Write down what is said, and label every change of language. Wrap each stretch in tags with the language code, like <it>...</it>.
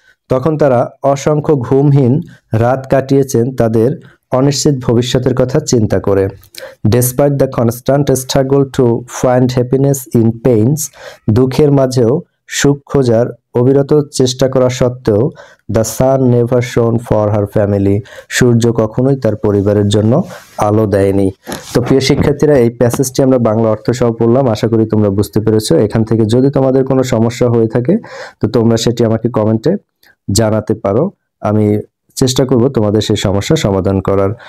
<bn>তখন তারা অসংখ্য ঘুমহীন রাত কাটিয়েছেন তাদের অনিশ্চিত ভবিষ্যতের কথা চিন্তা করে।</bn> <en>Despite the constant struggle to find happiness in pains,</en> <bn>দুঃখের মাঝেও সুখ খোঁজার অবিরত চেষ্টা করা সত্ত্বেও</bn> <en>the sun never shone for her family.</en> <bn>সূর্য কখনোই তার পরিবারের জন্য আলো দেয়নি। তো প্রিয় শিক্ষার্থীরা, এই প্যাসেজটি আমরা বাংলা অর্থ সহ পড়লাম, আশা করি তোমরা বুঝতে পেরেছো। এখান থেকে যদি তোমাদের কোনো সমস্যা হয়ে থাকে তো তোমরা সেটি আমাকে কমেন্টে জানাতে পারো, আমি চেষ্টা করব তোমাদের সেই সমস্যা সমাধান করার।</bn>